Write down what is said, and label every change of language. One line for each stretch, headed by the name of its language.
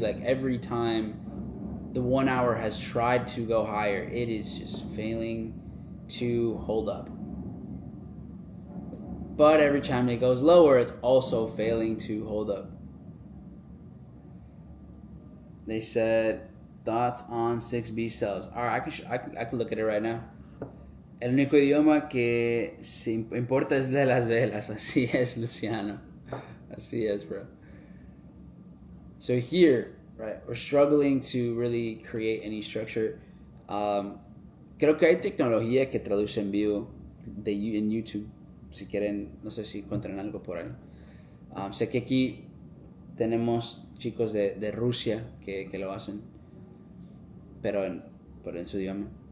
English: Like every time the 1 hour has tried to go higher, it is just failing to hold up. But every time it goes lower, it's also failing to hold up. They said, thoughts on 6B cells. All right, I can look at it right now.
Spanish: El único idioma que se importa es de las velas. Así es, Luciano. Así es, bro.
English: So here, right, we're struggling to really create any structure.
Spanish: Creo que hay tecnología que traduce en vivo en YouTube. Si quieren, no sé si encuentran algo por ahí. Sé que aquí tenemos chicos de Rusia que lo hacen, pero en su idioma.